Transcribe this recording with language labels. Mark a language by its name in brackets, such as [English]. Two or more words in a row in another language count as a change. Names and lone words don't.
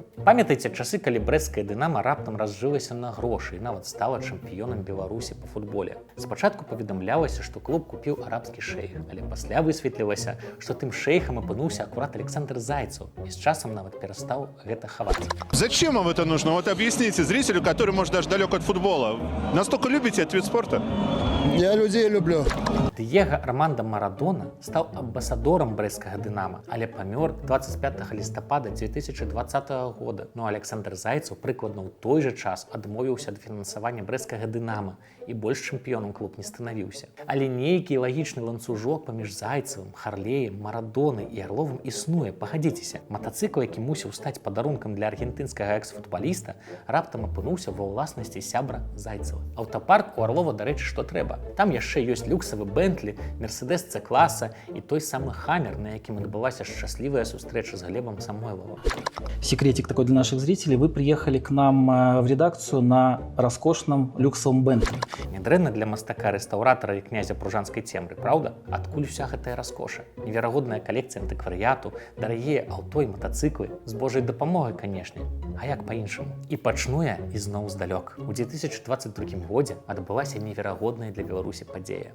[Belarusian] Памятайце часы, калі брэсцкая «Дынамо» раптам разжылася на грошы і нават стала чэмпіёнам Беларусі па футболе. Спачатку паведамлялася, што клуб купіў арабскі шэйх, але пасля высветлілася, што тым шэйхам апынуўся акурат Александр Зайцев і з часам нават перастаў гэта хаваць. [Russian] Зачем вам это нужно? Вот объясните зрителю, который, может, даже далек от футбола. Настолько любите этот вид спорта? Я людей люблю. [Belarusian] Дыего Армандо Марадона стаў амбасадорам брэсцкага «Дынамо», але памёр 25 лістапада 2020 года. Ну а Александр Зайцев прыкладна ў той жа час адмовіўся ад фінансавання брэсцкага «Дынамо» і больш чэмпіёнам клуб не станавіўся. Але нейкі лагічны ланцужок паміж Зайцевым, Харлеем, Марадонай і Орловым існуе, пагадзіцеся. Матацыкл, які мусіў стаць падарункам для аргентынскага экс-футбаліста, раптам апынуўся ва ўласнасці сябра Зайцева. Аўтапарк у Орлова, дарэчы, што трэба. Там яшчэ ёсць люксавы Бентлі, Мерседес С-класа і той самы Хаммер, на якім адбылася шчаслівая сустрэча з Глебом Самойловым. [Russian] Секретик такой для наших зрителей. Вы приехали к нам в редакцию на роскошном люксовом Бентли. [Belarusian] Нядрэнна для мастака-рэстаўратара і князя пружанскай цемры, праўда? Адкуль уся гэтая раскоша? Неверагодная калекцыя антыкварыяту, дарагія аўто і матацыклы, з Божай дапамогай, канешне. А як па-іншаму? І пачну я ізноў здалёк. У 2022 годзе адбылася неверагодная для Беларусі падзея.